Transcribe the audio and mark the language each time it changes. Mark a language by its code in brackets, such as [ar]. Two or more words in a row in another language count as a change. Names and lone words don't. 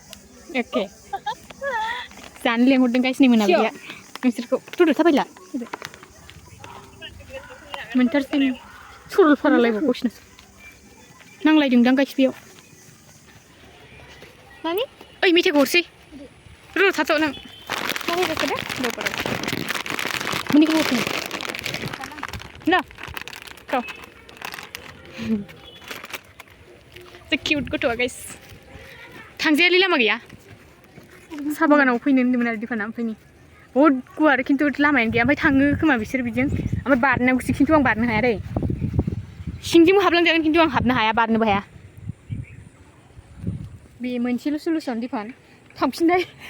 [brx] ओके जानो लेंहरदों गाइस नै मोनाबिलिया नोंसोरखौ थुदो थाबायला मोनथारसै सरलपारालायबाव गावसिनासो नांलायदोंदां गाइस बेयाव नानि ओइ मेथाइखौ हरसै र' थाथ' नों माबोरै जाखो दा दबारा मोननैखौ हरसै ना र' [en] The cute [brx] गथ'आ गाइस थांजायालै लामा गैया साहा बागानाव फैनो होन्दोंमोन आरो दिफाना ओमफ्राय नै बहुद गुवार खिन्थु लामायानो गैया ओमफ्राय थाङो खोमा बिसोर बिजों ओमफ्राय बारनांगौसो खिन्थु आं बारनो हाया दै सिंजोंबो हाबलांजागोन खिन्थु आं हाबनो हाया बारनोबो हाया बे मोनसेल' सलुसन दिफान थांफिननाय